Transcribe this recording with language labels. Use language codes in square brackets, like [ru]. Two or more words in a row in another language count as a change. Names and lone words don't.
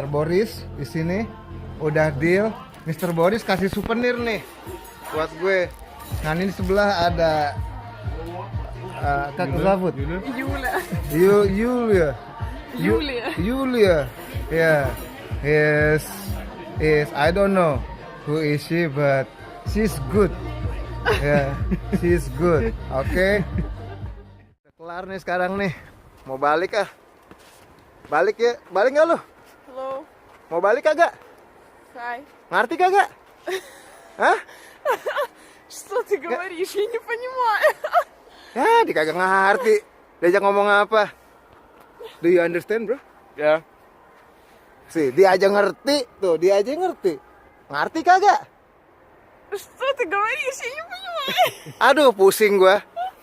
[id] Boris di sini. Udah deal. Mr. Boris kasih souvenir nih buat gue. Nah, ini di sebelah ada Kak Zavut. Julia. Julia. Julia. [en] Julia. Yeah. Yes. I don't know who is she, but she's good. Yeah, she's good. [id] Oke. Kelar nih sekarang nih. Mau balik ah? Balik ya? Balik nggak lo? Hello. Mau balik kagak? Hi. Ngerti kagak? Hah? [ru] Что ты говоришь? Я не понимаю. [id] Ya, dia kagak ngerti. Diajak ngomong apa? [en] Do you understand, bro? Yeah. [id] Sih, dia aja ngerti. Tuh, dia aja ngerti. Ngerti kagak? [ru] Что ты говоришь? Я не понимаю. [id] Aduh, pusing gua.